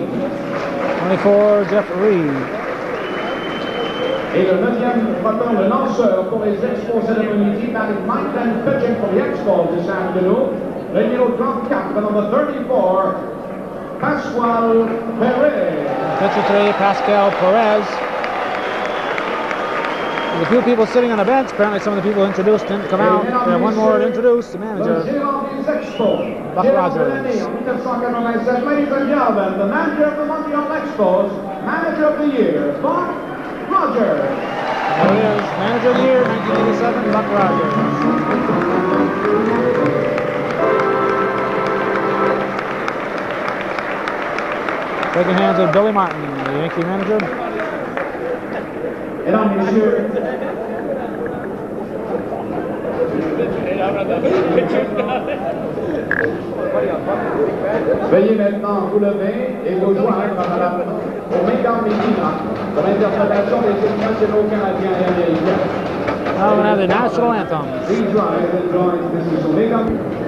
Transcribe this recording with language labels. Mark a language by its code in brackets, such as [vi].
[en] 24, Jeff Reed. [fr] Et le neuvième frappeur, le lanceur pour les Expos cet après-midi, [en] batting ninth and pitching for the Expos this afternoon, [fr] le numéro 34, [en] the number 34, Pascual Perez. Pitcher today, Pascal Perez. There's a few people sitting on the bench. Apparently some of the people introduced didn't come out. We have one more to introduce, the manager, Buck Rogers. Ladies and gentlemen, the manager of the Montreal Expos, manager of the year, Buck Rogers. There he is, manager of the year, 1987, Buck Rogers. Shaking hands with Billy Martin, the Yankee manager. [fr] Mesdames, Messieurs, veuillez maintenant vous lever et vous joindre au Mégane Medina pour l'interprétation des hymnes nationaux canadiens et américains. [en] Now we're going to have the national anthem. Please rise and join Mrs. Mégane.